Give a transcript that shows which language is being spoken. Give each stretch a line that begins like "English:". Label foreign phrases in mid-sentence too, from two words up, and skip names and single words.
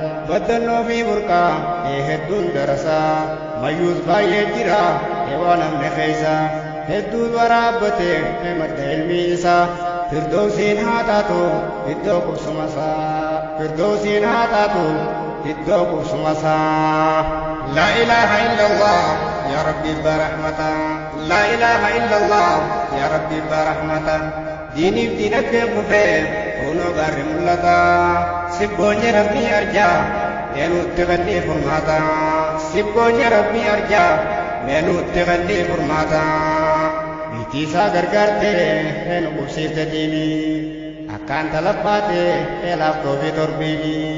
Oromo: Baddannoo fi burqaa ee hedduun darasa. Mayyuus baay'ee jira ee waa namni keessa. Hedduun waraabbatee ee madda ilmi isaa. Firdowsiin haa taatu iddoo qubsuma isaa. Firdowsiin haa taatu iddoo qubsuma isaa.
Arabic: لا إله إلا الله يا ربي برحمته. لا إله إلا الله يا ربي برحمته.
Oromo: Diiniif diinagdee kufee kunoo gaarri mul'ata. Sibboonye Rabbii arjaa eenutti gannee furmaata. Sibboonye Rabbii arjaa eenutti gannee furmaata. Biitii isaa gargaartee eenu qubsiifte diini. Akkaan talabbaate eelaaftoo fi torbiini.